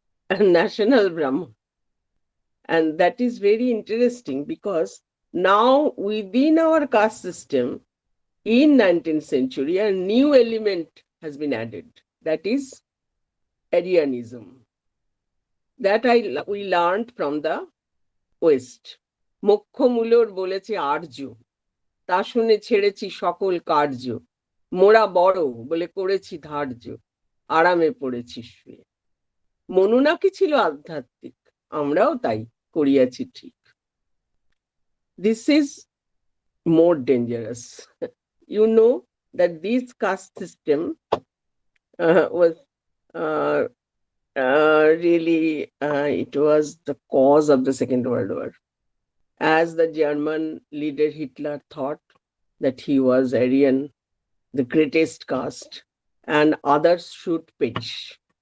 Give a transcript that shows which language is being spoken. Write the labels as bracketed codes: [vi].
[en] And national Brahmin. And that is very interesting because now within our caste system in 19th century, a new element has been added. That is Aryanism. That we learned from the West. [bn] Mokkho-mulor boleche আর্য, তা শুনে ছেড়েছি সকল কার্য, মোরা বড় বলে করেছি ধার্য, আরামে পড়েছি শুয়ে। মনু নাকি ছিল আধ্যাত্মিক, আমরাও তাই করিয়াছি ঠিক। [en] This is more dangerous. You know that this caste system was really, it was the cause of the Second World War. As the German leader Hitler thought that he was Aryan, the greatest caste, and others should perish.